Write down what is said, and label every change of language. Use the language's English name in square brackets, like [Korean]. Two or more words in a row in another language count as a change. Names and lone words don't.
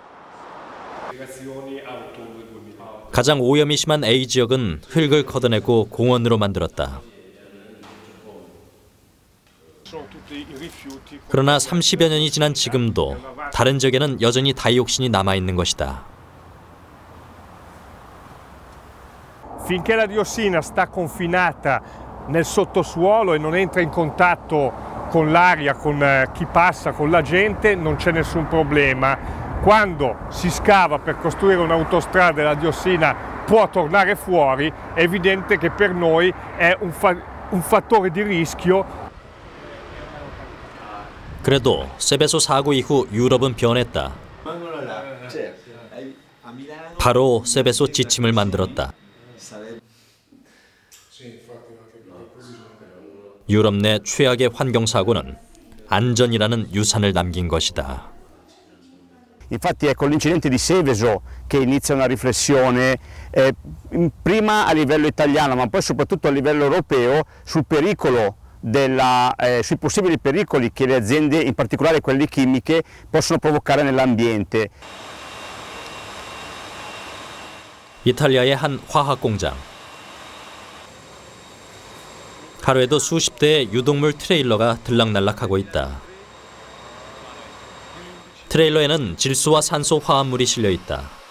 [Korean] 가장 오염이 심한 A 지역은 흙을 걷어내고 공원으로 만들었다. 그러나 30여 년이 지난 지금도 다른 지역에는 여전히 다이옥신이 남아있는 것이다. [Italian] Finché la diossina sta confinata nel sottosuolo e non entra in contatto con l'aria, con chi passa, con la gente, non c'è nessun problema. Quando si scava per costruire un'autostrada e la diossina può tornare fuori, è evidente che per noi è un fattore di rischio. [Korean] 그래도 세베소 사고 이후 유럽은 변했다. 바로 세베소 지침을 만들었다. 유럽 내 최악의 환경사고는 안전이라는 유산을 남긴 것이다. [Italian] Infatti è con l'incidente di Seveso che inizia una riflessione prima a livello italiano ma poi soprattutto a livello europeo sul pericolo sui possibili pericoli che le aziende, in particolare quelle chimiche, possono provocare nell'ambiente. [Korean] 이탈리아의 한 화학 공장. 하루에도 수십 대의 유독물 트레일러가 들락날락하고 있다. 트레일러에는 질소와 산소 화합물이 실려 있다.